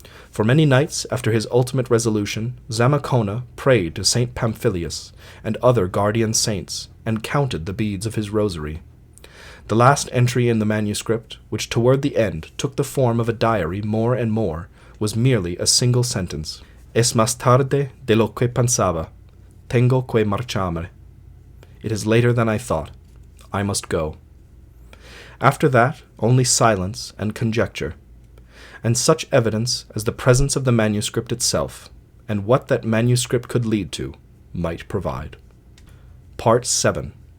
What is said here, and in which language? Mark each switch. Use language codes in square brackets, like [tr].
[en] For many nights after his ultimate resolution, Zamacona prayed to St. Pamphilius and other guardian saints, and counted the beads of his rosary. The last entry in the manuscript, which toward the end took the form of a diary more and more, was merely a single sentence. [es] Es más tarde de lo que pensaba. Tengo que marcharme. [en] It is later than I thought. I must go. After that, only silence and conjecture, and such evidence as the presence of the manuscript itself, and what that manuscript could lead to, might provide. Part 7.